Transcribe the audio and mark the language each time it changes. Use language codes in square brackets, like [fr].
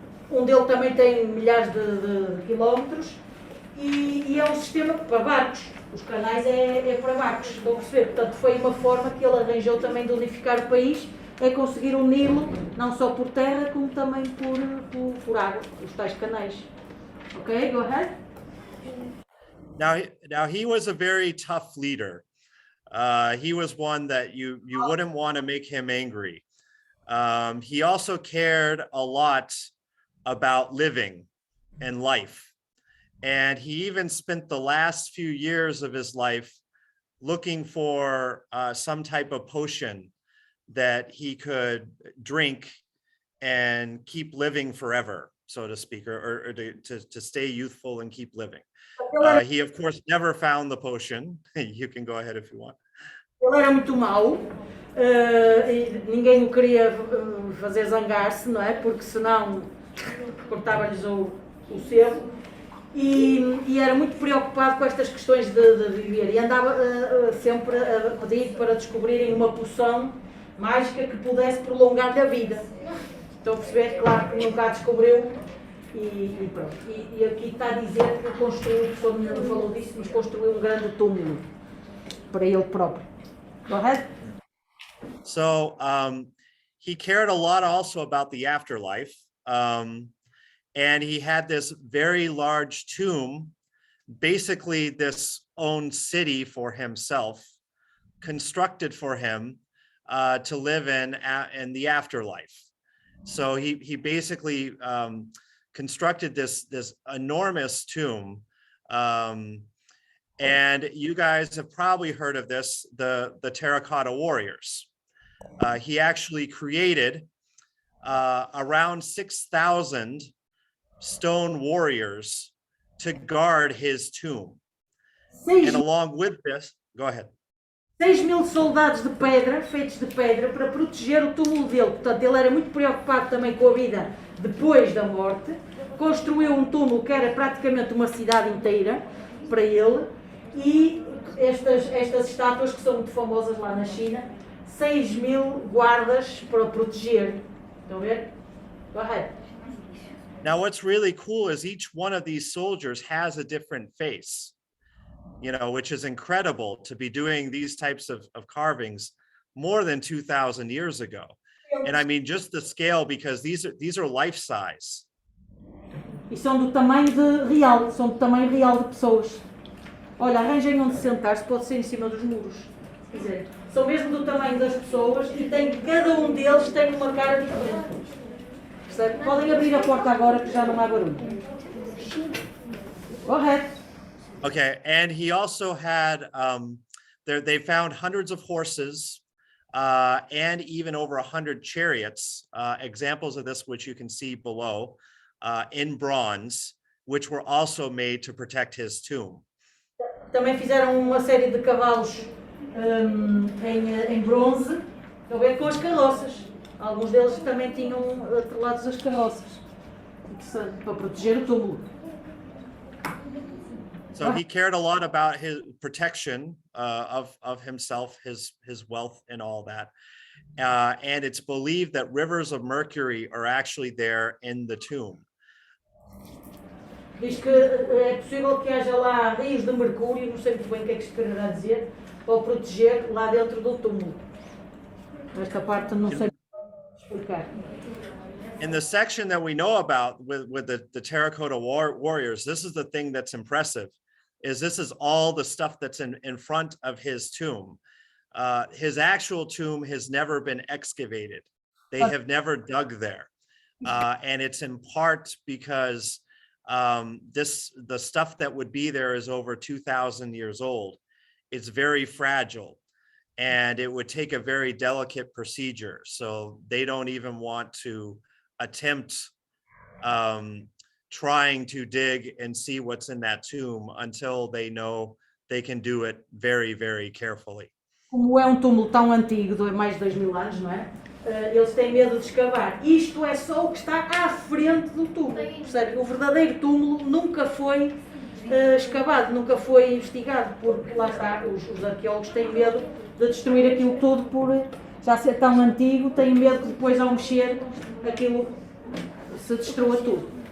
[pt] Um deles também tem milhares de quilómetros e é um sistema para barcos. Os canais é para barcos, estão a perceber? Portanto, foi uma forma que ele arranjou também de unificar o país, é conseguir uni-lo, não só por terra, como também por água, os tais canais. [en] Ok, go ahead. Now he was a very tough leader. He was one that you wouldn't want to make him angry. He also cared a lot about living and life. And he even spent the last few years of his life looking for some type of potion that he could drink and keep living forever, so to speak, or to stay youthful and keep living. He, of course, never found the potion. You can go ahead if you want. [pt] Ele era muito mau, e ninguém o queria fazer zangar-se, não é? Porque senão cortava-lhes o selo. E era muito preocupado com estas questões de viver. E andava sempre a pedir para descobrirem uma poção mágica que pudesse prolongar-lhe a vida. Estão a perceber? Claro que nunca a descobriu. E pronto. E aqui está a dizer que construiu, todo mundo falou disso, mas construiu um grande túmulo para ele próprio. [en] Go ahead. So he cared a lot also about the afterlife. And he had this very large tomb, basically this own city for himself, constructed for him to live in the afterlife. So he basically constructed this enormous tomb. And you guys have probably heard of this, the Terracotta Warriors. He actually created around 6,000 stone warriors to guard his tomb. And along with this, go ahead. [pt] 6.000 soldados de pedra, feitos de pedra, para proteger o túmulo dele. Portanto, ele era muito preocupado também com a vida depois da morte. Construiu um túmulo que era praticamente uma cidade inteira para ele. E estas estátuas, que são muito famosas lá na China, 6.000 guardas para proteger. Estão a ver? [en] Go ahead. Now, what's really cool is each one of these soldiers has a different face, you know, which is incredible to be doing these types of carvings more than 2,000 years ago. And I mean, just the scale, because these are life size. [pt] E são do tamanho real, são do tamanho real de pessoas. Olha, arranjem onde sentar-se, pode ser em cima dos muros, se quiser. São mesmo do tamanho das pessoas e cada um deles tem uma cara diferente. Percebe? Podem abrir a porta agora que já não há barulho. [en] Go ahead. Okay, and he also had, they found hundreds of horses and even over 100 chariots, examples of this, which you can see below, in bronze, which were also made to protect his tomb. [pt] Também fizeram uma série de cavalos em bronze, com as carroças. Alguns deles também tinham atrelados as carroças. Interessante, para proteger o túmulo. [en] So he cared a lot about his protection of himself, his wealth, and all that. And it's believed that rivers of mercury are actually there in the tomb. [pt] Diz que é possível que haja lá rios de mercúrio, não sei muito bem o que é que se quererá dizer, para o proteger lá dentro do túmulo. Esta parte não sei explicar. [en] In the section that we know about with the terracotta warriors, this is the thing that's impressive, is this is all the stuff that's in front of his tomb. His actual tomb has never been excavated. They have never dug there. And it's in part because the stuff that would be there is over 2,000 years old. It's very fragile and it would take a very delicate procedure. So they don't even want to attempt trying to dig and see what's in that tomb until they know they can do it very, very carefully. [pt] Como é túmulo tão antigo, de mais de 2000 anos, não é? Eles têm medo de escavar. Isto é só o que está à frente do túmulo. Percebe? O verdadeiro túmulo nunca foi escavado, nunca foi investigado, porque lá está, os arqueólogos têm medo de destruir aquilo tudo por já ser tão antigo, têm medo que depois ao mexer aquilo se destrua tudo.